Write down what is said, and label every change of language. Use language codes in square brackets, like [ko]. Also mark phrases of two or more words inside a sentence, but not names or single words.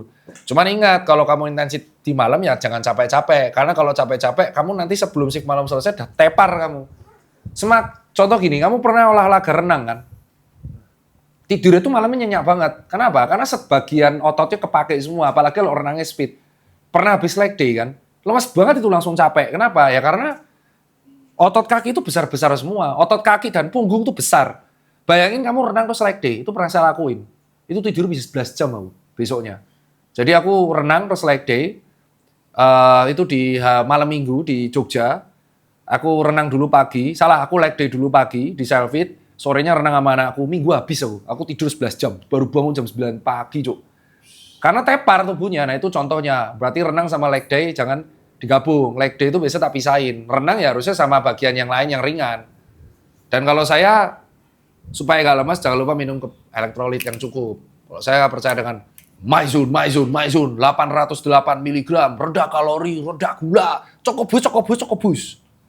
[id] Cuman ingat, kalau kamu intensif di malam ya jangan capek-capek. Karena kalau capek-capek, kamu nanti sebelum shift malam selesai udah tepar kamu. Contoh gini, kamu pernah olahraga renang kan? Tidur itu malamnya nyenyak banget. Kenapa? Karena sebagian ototnya kepake semua, apalagi kalau renangnya speed. Pernah habis [en] leg day [id] kan? Lemas banget itu langsung capek. Kenapa? Ya karena otot kaki itu besar-besar semua. Otot kaki dan punggung itu besar. Bayangin kamu renang terus [en] leg day, [id] itu pernah saya lakuin. Itu tidur bisa 11 jam aku besoknya. Jadi aku renang terus [en] leg day, [id] itu di malam minggu di Jogja. Aku renang dulu pagi, aku [en] leg day [id] dulu pagi di Selfit, sorenya renang sama anakku, minggu habis aku. Aku tidur 11 jam, baru bangun jam 9 pagi, Cuk. Karena tepar tubuhnya, nah itu contohnya. Berarti renang sama [en] leg day [id] jangan digabung. [en] Leg day [id] itu biasa tak pisahin. Renang ya harusnya sama bagian yang lain yang ringan. Dan kalau saya, supaya gak lemas, jangan lupa minum elektrolit yang cukup. Kalau saya percaya dengan Maizun, 808 mg, rendah kalori, rendah gula, cokobus.